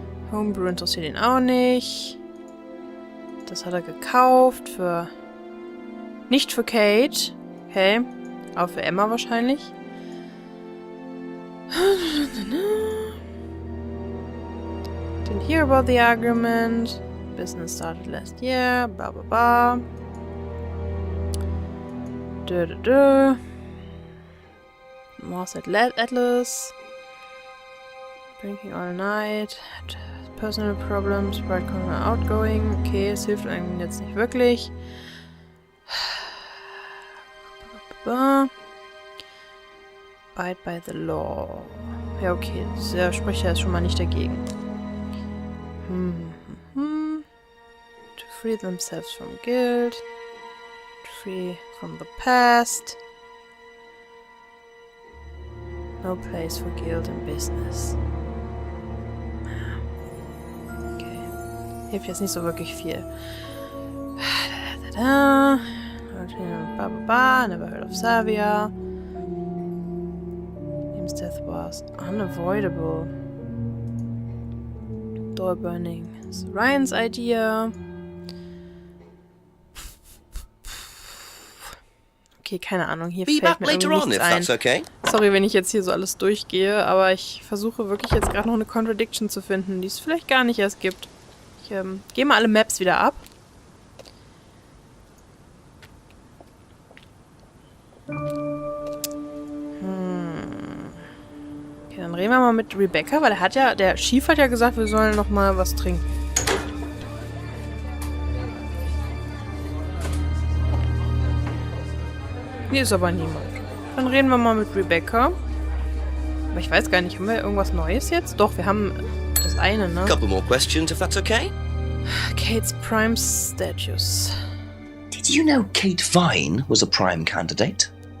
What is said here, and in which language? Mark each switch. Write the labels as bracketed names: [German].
[German] Homebrew interessiert ihn auch nicht. Das hat er gekauft für... Nicht für Kate. Okay. Aber für Emma wahrscheinlich. [English] Didn't hear about the argument. Business started last year. Blah blah blah. Was at Atlas. Drinking all night. Had personal problems. Bright corner outgoing. [German] Okay, es hilft einem jetzt nicht wirklich. [English] Abide by the law. [German] Ja, okay. Der spricht ja jetzt schon mal nicht dagegen. [English] To free themselves from guilt. To free from the past. No place for guilt in business. Okay. [German] Hilft jetzt nicht so wirklich viel. [English] Never heard of Savia. Liam's death was unavoidable. Door burning is Ryan's idea. [German] Okay, keine Ahnung, hier fällt mir irgendwie nichts ein. Okay. Sorry, wenn ich jetzt hier so alles durchgehe, aber ich versuche wirklich jetzt gerade noch eine Contradiction zu finden, die es vielleicht gar nicht erst gibt. Ich gehe mal alle Maps wieder ab. Okay, dann reden wir mal mit Rebecca, weil der Chief hat ja gesagt, wir sollen noch mal was trinken. Hier ist aber niemand. Dann reden wir mal mit Rebecca. Aber ich weiß gar nicht, haben wir irgendwas Neues jetzt? Doch, wir haben das eine, ne? [English] Couple more questions, if that's okay. Kate's prime status. Did you know Kate Vine was a prime candidate?